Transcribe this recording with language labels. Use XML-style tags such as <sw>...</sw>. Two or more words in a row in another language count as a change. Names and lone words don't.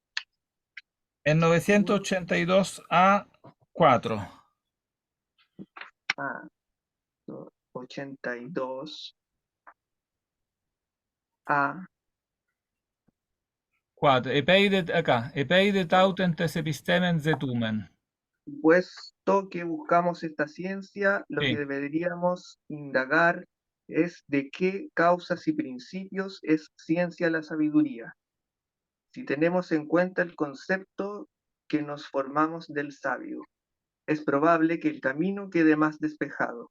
<es>en 982 a 4. Ah, 82 a 4. Acá.</es> <el>ἐπειδὴ ταύτην τὴν ἐπιστήμην ζητοῦμεν.</el> <es>puesto que buscamos esta ciencia, lo que Sí. deberíamos indagar es de qué causas y principios es ciencia la sabiduría. Si tenemos en cuenta el concepto que nos formamos del sabio, es probable que el camino quede más despejado.</es>